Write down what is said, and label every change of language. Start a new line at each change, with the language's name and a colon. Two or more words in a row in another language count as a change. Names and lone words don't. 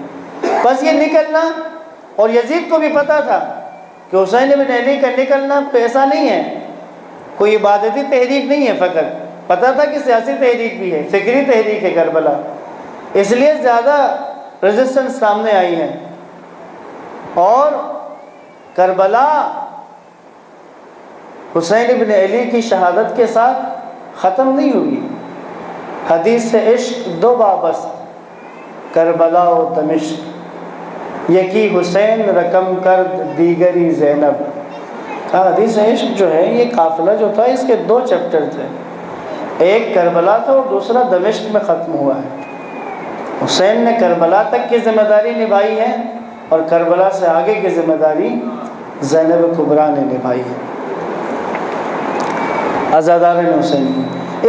Urdu: بس یہ نکلنا، اور یزید کو بھی پتا تھا کہ حسین ابن علی کا نکلنا پیسہ نہیں ہے، کوئی عبادتی تحریک نہیں ہے، فقط پتا تھا کہ سیاسی تحریک بھی ہے، فکری تحریک ہے کربلا، اس لیے زیادہ ریزسٹنس سامنے آئی ہے۔ اور کربلا حسین ابن علی کی شہادت کے ساتھ ختم نہیں ہوگی۔
Persian: حدیث سے عشق دو بابس، کربلا و دمشق، یکی حسین رقم کرد دیگری زینب۔
Urdu: حدیث عشق جو ہے یہ قافلہ جو تھا اس کے دو چیپٹر تھے، ایک کربلا تھا اور دوسرا دمشق میں ختم ہوا ہے۔ حسین نے کربلا تک کی ذمہ داری نبھائی ہے اور کربلا سے آگے کی ذمہ داری زینب کبریٰ نے نبھائی ہے، عزادارِ حسین کی۔